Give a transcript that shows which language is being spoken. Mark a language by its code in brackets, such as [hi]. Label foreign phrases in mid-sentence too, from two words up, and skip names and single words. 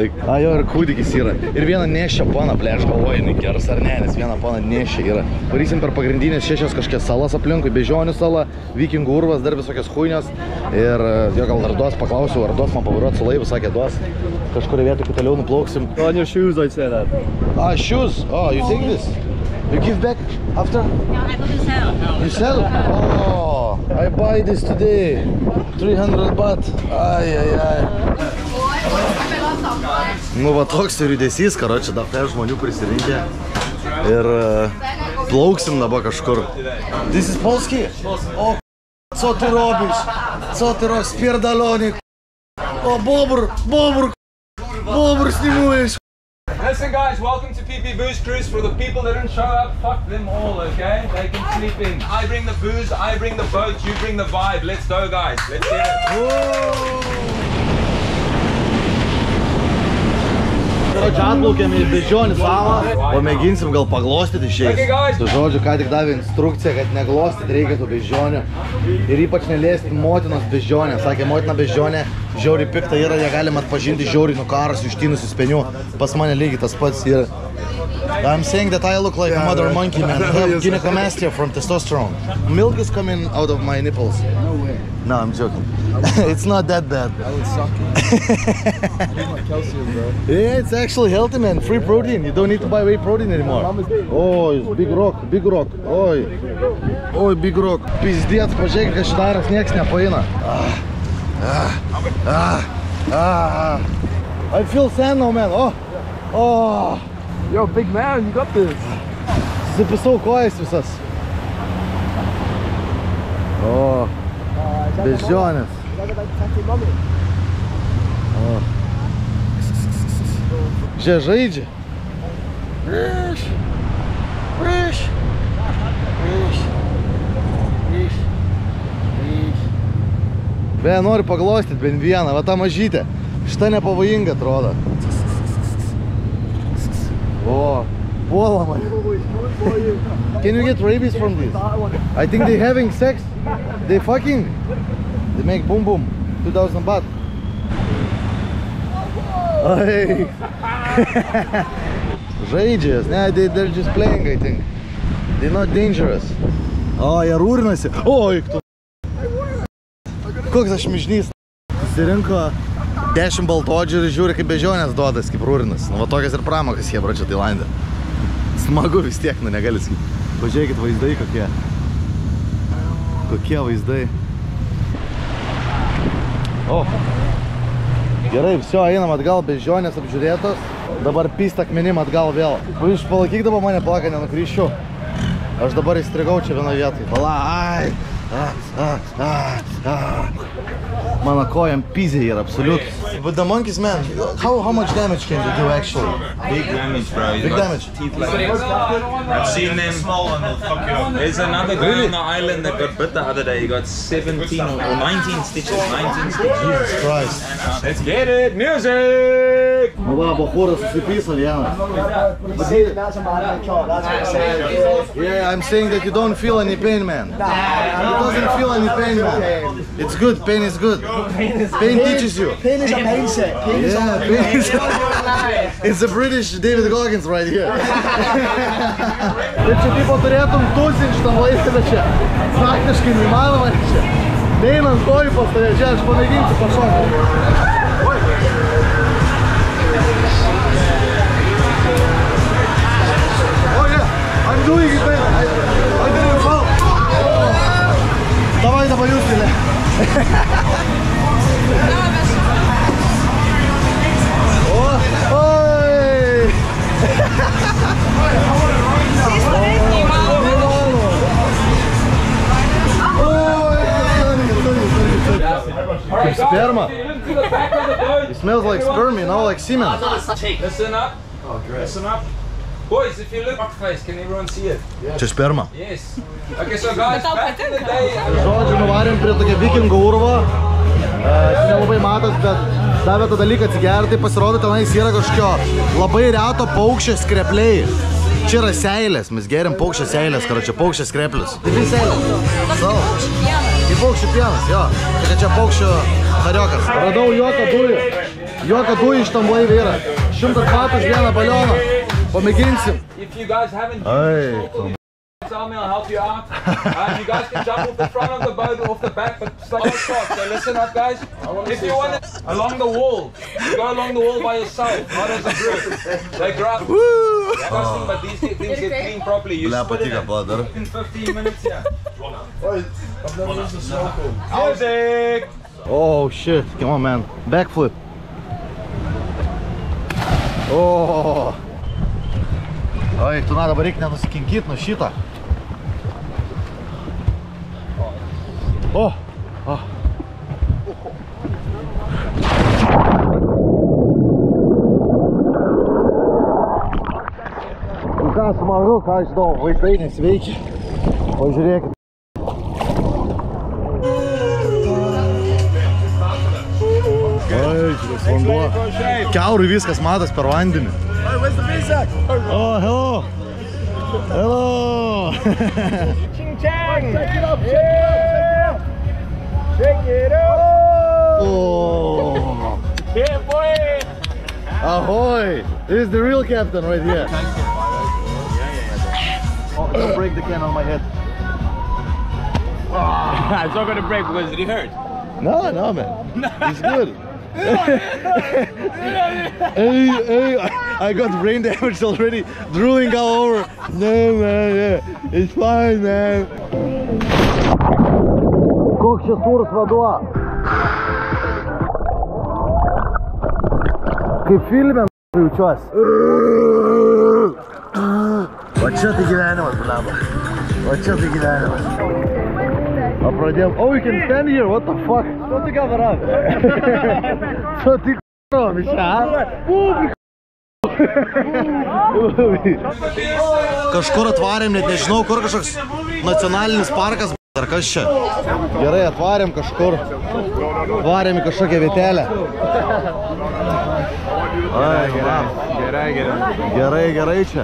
[lt] Jo, ir kūdikis yra. Ir vieną nešia pana, ble, aš galvoju, jinai gers. bus ar ne, nes vieną poną nešė yra. Varysim per pagrindinės 6 kažkokias salas aplinkui, Beždžionių sala, Vikingų urvas, dar visokias chuinės. Ir jo gal ar duos, paklausiau, ar duos man pavairuot su laivu, sakė duos. Kažkuria vietoj kitaliau nuplauksim. [en] On your shoes, I'd say that. Ah, shoes? Oh, you take this? You give back after? No, I go to sell. You sell? Oh, I buy this today. 300 baht. Ai. [lt] Nu va toks ir judesys, karoči, dar žmonių prisirinkę. Ir plauksim dabar kažkur. [en] This is Polski? [pl] O, co ty robisz? Co ty robisz? Spierdalonik. O, bobr snimujesz. [en] Listen guys, welcome to PP Booze Cruise. For the people that didn't show up, fuck them all, okay? They can sleep in. I bring the booze, I bring the boat, you bring the vibe. Let's go guys, let's get it. [lt] Atplaukėme į Beždžionių salą, pamėginsim gal paglostyti šiais. Žodžiu, ką tik davė instrukciją, kad neglostyti reikia tų beždžionių ir ypač neliesti motinos beždžionę. Sakė, motina beždžionė žiauriai pikta yra, ją galima atpažinti žiauriai nukaras, ištinusių spenių. Pas mane lygiai tas pats yra. [en] I'm saying that I look like a mother monkey, man. I have gynecomastia from testosterone. Milk is coming out of my nipples. No way. No, I'm joking. It's not that bad. I would suck it. Like calcium, bro. Yeah, it's actually healthy, man. Free protein. You don't need to buy whey protein anymore. Oh, it's big rock. Oi, big rock. [lt] Pizdėt, pažiūrėk, kad šitaras nieks nepaina. [en] I feel sand now, man. Oh. Yo, big man, you got this. [lt] Susipisau kojas visas. O, beždžionės. Žiūrėk, žaidžia. Beje, noriu paglostyti bent vieną, va tą mažytę. Šita nepavojinga atrodo. Oh, puola man. [en] Can you get rabies from this? I think they having sex. They fucking. They make boom boom. 2000 baht. Hey. [lt] Žaidžias. [en] Ne, they're just playing, I think. They're not dangerous. [lt] O, jie rūrinasi. Oi, tu. Koks aš mižnys. Susirinko 10 baltodžių ir žiūri, kaip beždžionės duodas, kaip rūrinas. Nu, va tokias ir pramokas jie bračia Tailande. Smagu vis tiek, nu negali sakyti. Pažiūrėkit vaizdai kokie. Kokie vaizdai. O. Gerai, viso, einam atgal, beždžionės apžiūrėtos. Dabar pyst akmenim atgal vėl. Iš palaikyk dabar mane plaka, nenukryščiau. Aš dabar įstrigau čia vienoje vietoje. Pala, ai. Mano kojam pizė yra, absoliut. [en] But the monkeys, man, how much damage can they do actually? Big damage, bro. Big damage. I've seen them. There's another guy on the island that got bit the other day. He got 17 or 19 stitches. 19 stitches. Jesus Christ. Let's get it, music! [lt] Nu va, bachūras susipyso vienas. [en] Yeah, I'm saying that you don't feel any pain, man. You doesn't feel any pain, man. It's good, pain is good. Pain teaches you. Pain is a mindset. Pain is Yeah, pain is It's a British David Goggins right here. [lt] Ir čia tipo turėtum tūsinti šitam laivę, bet čia praktiškai neįmanoma čia. Neinant kojų pas tave, čia aš pamėginsiu pašokti. [en] Oh yeah, I'm doing it, man. I didn't fall. [ru] Давай, поюстили. Ой! [en] Like sperma. It smells like sperm, you know, like semen. Listen up. Listen up. Boys, if you look at face, can everyone see it? [lt] Čia sperma. [en] Yes. Okay, so guys, back in the day... [lt] Žodžiu, nuvarėm prie tokio vikingų urvo. Nelabai matas, bet davė tą dalyką atsigerti. Pasirodo, tenais yra kažkokio labai reto paukščio skrepliai. Čia yra seilės, mes geriam paukščio seilės, karočią paukščio skreplius. Tai vis seilės. Tai paukščio pienas, jo. Tai čia paukščio tariokas. Radau juoką dujų. Juoką dujų iš tam laivį yra. 100 batų už vieną balioną. Pamėginsim. [en] If you guys haven't Ai, tell me, I'll help you out. You guys can jump off the front of the boat or off the back, but start short. So listen up, guys. If you want it along the wall, you go along the wall by yourself, not as a group. They grab disgusting, but these things get cleaned properly. You split it in 15 minutes, yeah. Music! Oh shit, come on man, backflip. Oh. [lt] Oi, tu dabar reikia nenusikinkyti nuo šitą. Oh. Oh. Ką smagu, ką žinau, vaizdai nesveikia. Pažiūrėkit. Oi, šitas vanduo. Kiaurui viskas matas per vandenį. [en] Oh, hello! Hello! Ching chang! Check it up, check it up! Check it up! Oh! Yeah, boy! Ahoy! This is the real captain right here. Oh, don't break the can on my head. It's not gonna break because it hurt. No, no, man. It's good. Hey, I got brain damage already. Drooling all over. No, man, yeah. It's fine, man. [lt] Koks čia sūrus vanduo. Kaip filme jaučiuosi. Va čia tai gyvenimas, blamba. Va čia tai gyvenimas. Pradėjom. [en] Oh, you can stand here, what the fuck? [ru] Что ты говоришь? Что ты говоришь, [lt] Kažkur atvarėm, net nežinau, kur kažkoks nacionalinis parkas, ar kas čia? Gerai, atvarėm kažkur. Atvarėm į kažkokią vietelę. Gerai čia.